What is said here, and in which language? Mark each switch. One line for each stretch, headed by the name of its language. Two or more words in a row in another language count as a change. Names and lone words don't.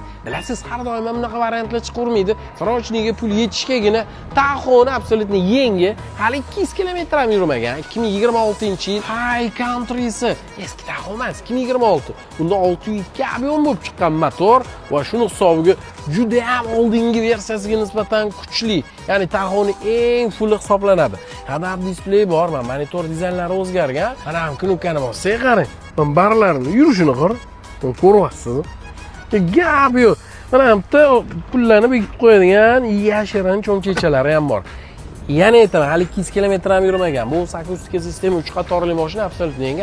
Uzbek: Bilasiz, har doim ham bunaqa variantlar chiqavermaydi. Srochniga pul yetishgagina taxoni absolutni yangi, hali 200 km ham yurmagan. 2026-yil High Country'si. Eski taxo emas, 2026. Bunda 602 ob'yom bo'lib chiqqan motor va shuni hisobiga juda ham oldingi versiyasiga nisbatan kuchli. Ya'ni taxoni eng fulli hisoblanadi.
English: Head-up display
Uzbek: bor, monitor dizaynlari o'zgargan. Mana ham knopkani bossangiz qarang. Men barlarini yurishini qarang. Ko'ryapsiz. Gap yo'q. Mana bitta pullarni bekitib qo'yadigan yashirin cho'mchechalari ham bor. Yana aytaman, hali 200 km ham yurmagan. Bu akustika sistema 3 qatorli mashina absolutni yangi.